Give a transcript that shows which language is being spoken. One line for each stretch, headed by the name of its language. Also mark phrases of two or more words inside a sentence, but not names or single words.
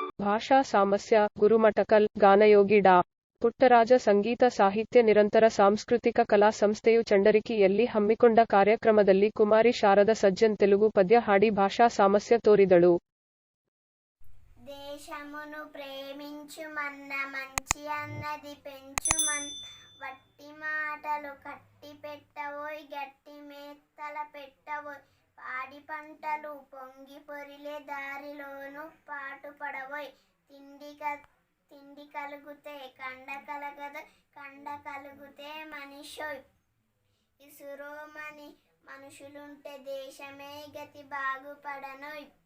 Kannada: ಭಾಷಾ ಸಾಮಸ್ಯ ಗುರುಮಠಕಲ್ ಗಾನಯೋಗಿ ಡಾ. ಪುಟ್ಟರಾಜ ಸಂಗೀತ ಸಾಹಿತ್ಯ ನಿರಂತರ ಸಾಂಸ್ಕೃತಿಕ ಕಲಾ ಸಂಸ್ಥೆಯು ಚಂಡರಕಿಯಲ್ಲಿ ಹಮ್ಮಿಕೊಂಡ ಕಾರ್ಯಕ್ರಮದಲ್ಲಿ ಕುಮಾರಿ ಶಾರದ ಸಜ್ಜನ್ ತೆಲುಗು ಪದ್ಯ ಹಾಡಿ ಭಾಷಾ ಸಾಮಸ್ಯ ತೋರಿದಳು.
Telugu: దేశమును ప్రేమించుమన్న మంచి అన్నది పెంచుమన్ వట్టి మాటలు కట్టి పెట్టవోయ్ గట్టి మేత్తల పెట్టవోయ్ పాడి పంటలు పొంగి పొరిలే దారిలోను పాటుపడవోయ్ తిండి కలుగుతే కండ కలగదు కండ కలుగుతే మనిషోయ్ ఇసురోమని మనుషులుంటే దేశమే గతి బాగుపడనోయ్.